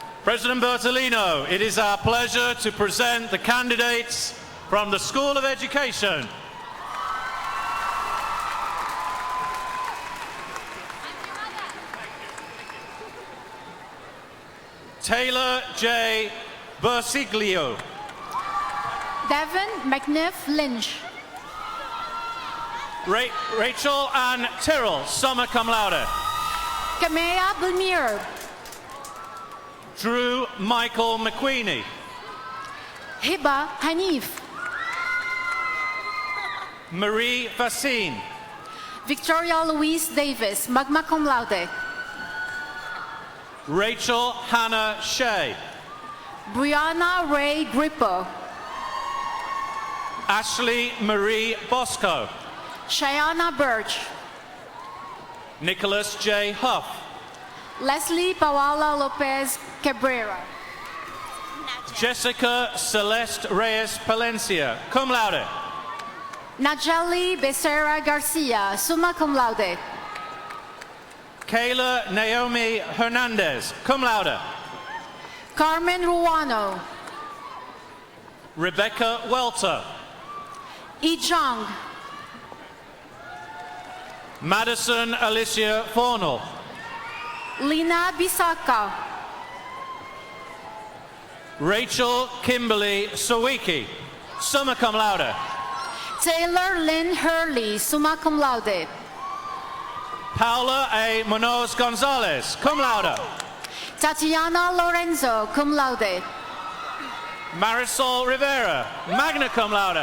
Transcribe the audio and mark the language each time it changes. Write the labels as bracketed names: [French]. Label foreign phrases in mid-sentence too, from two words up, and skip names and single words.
[English] President Bertolino, it is our pleasure to present the candidates from the School of Education. Taylor J. Bersiglio. Devin McNiff Lynch. Rachel Ann Tyrrell, [Latin] summa cum laude. [English] Kamea Bulmir. Drew Michael McQueenie. Hiba Hanif. Marie Vaccine. Victoria Louise Davis, [Latin] magna cum laude. [English] Rachel Hannah Shea. Brianna Ray Grippo. Ashley Marie Bosco. Shayana Birch. Nicholas J. Huff. Leslie Pawala Lopez Cabrera. Jessica Celeste Reyes Palencia, [Latin] cum laude. [English] Najeli Becerra Garcia, [Latin] summa cum laude. [English] Kayla Naomi Hernandez, [Latin] cum laude. [English] Carmen Ruano. Rebecca Welter. Yi Zhang. Madison Alicia Fornell. Lina Bisaka. Rachel Kimberly Sawicki, [Latin] summa cum laude. [English] Taylor Lynn Hurley, [Latin] summa cum laude. [English] Paula A. Munoz Gonzalez, [Latin] cum laude. [English] Tatiana Lorenzo, [Latin] cum laude. [English] Marisol Rivera, [Latin] magna cum laude.